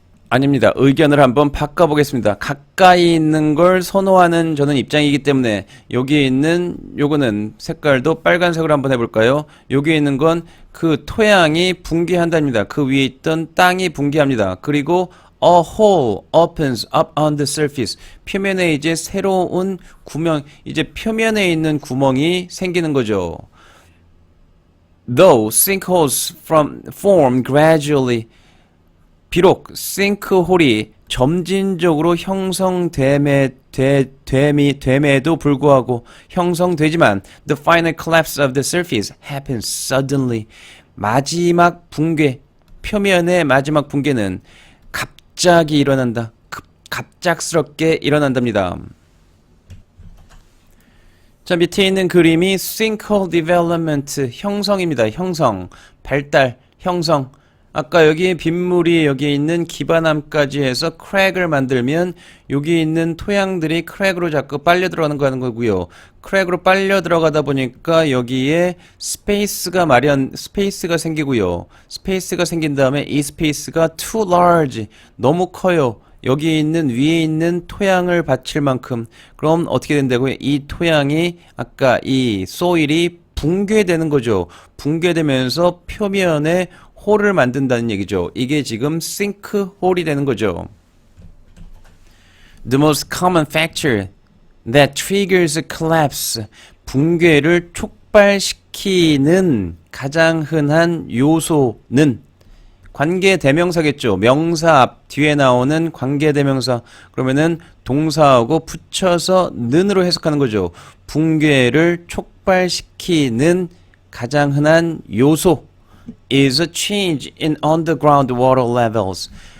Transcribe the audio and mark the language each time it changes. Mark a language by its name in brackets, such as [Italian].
[Korean] 아닙니다. 의견을 한번 바꿔보겠습니다. 가까이 있는 걸 선호하는 저는 입장이기 때문에 여기에 있는 요거는 색깔도 빨간색으로 한번 해볼까요? 여기에 있는 건 그 토양이 붕괴한답니다. 그 위에 있던 땅이 붕괴합니다. [English] 그리고 a hole opens up on the surface. [Korean] 표면에 이제 새로운 구멍, 이제 표면에 있는 구멍이 생기는 거죠. [English] Though sinkholes form gradually. [Korean] 비록 싱크홀이 점진적으로 형성됨에도 불구하고 형성되지만 [English] the final collapse of the surface happens suddenly. [Korean] 마지막 붕괴, 표면의 마지막 붕괴는 갑자기 일어난다. 갑작스럽게 일어난답니다. 자, 밑에 있는 그림이 sinkhole development 형성입니다. 형성, 발달, 형성. 아까 여기 빗물이 여기에 있는 기반함까지 해서 크랙을 만들면 여기 있는 토양들이 크랙으로 자꾸 빨려 들어가는 거고요. 크랙으로 빨려 들어가다 보니까 여기에 스페이스가 생기고요. 스페이스가 생긴 다음에 이 스페이스가 too large, 너무 커요. 여기 있는 위에 있는 토양을 받칠 만큼. 그럼 어떻게 된다고요? 이 토양이 아까 이 소일이 붕괴되는 거죠. 붕괴되면서 표면에 홀을 만든다는 얘기죠. 이게 지금 싱크홀이 되는 거죠. [English] The most common factor that triggers a collapse. [Korean] 붕괴를 촉발시키는 가장 흔한 요소는 관계대명사겠죠. 명사 앞 뒤에 나오는 관계대명사. 그러면은 동사하고 붙여서 는으로 해석하는 거죠. 붕괴를 촉발시키는 가장 흔한 요소 [English] is a change in underground water levels.